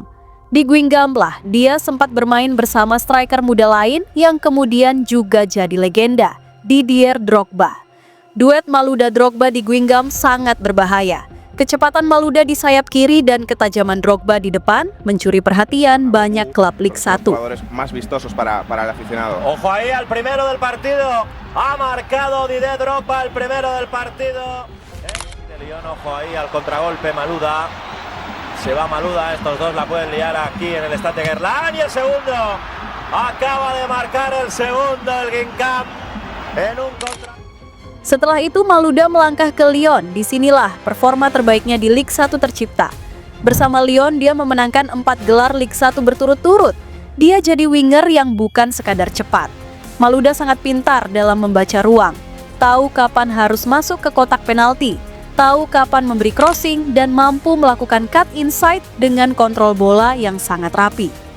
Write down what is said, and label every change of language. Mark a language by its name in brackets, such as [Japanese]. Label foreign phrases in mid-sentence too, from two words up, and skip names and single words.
[Indonesian] Di Guingamp lah, dia sempat bermain bersama striker muda lain yang kemudian juga jadi legenda, Didier Drogba. Duet Malouda-Drogba di Guingamp sangat berbahaya. Kecepatan Malouda di sayap kiri dan ketajaman Drogba di depan mencuri perhatian banyak klub Ligue 1. [Spanish] Jugadores más vistosos para el aficionado. Ojo ahí al primero del partido. Ha marcado Didier Drogba el primero del partido. De Lyon, ojo ahí al contragolpe Malouda. Se va Malouda, estos dos la pueden liar aquí en el Stade de Gerland. Y el segundo, acaba de marcar el segundo el Guingamp en un contra. [Indonesian] Setelah itu Malouda melangkah ke Lyon. Disinilah performa terbaiknya di Ligue 1 tercipta. Bersama Lyon dia memenangkan 4 gelar Ligue 1 berturut-turut. Dia jadi winger yang bukan sekadar cepat. Malouda sangat pintar dalam membaca ruang, tahu kapan harus masuk ke kotak penalti, tahu kapan memberi crossing, dan mampu melakukan [English] cut inside [Indonesian] dengan kontrol bola yang sangat rapi.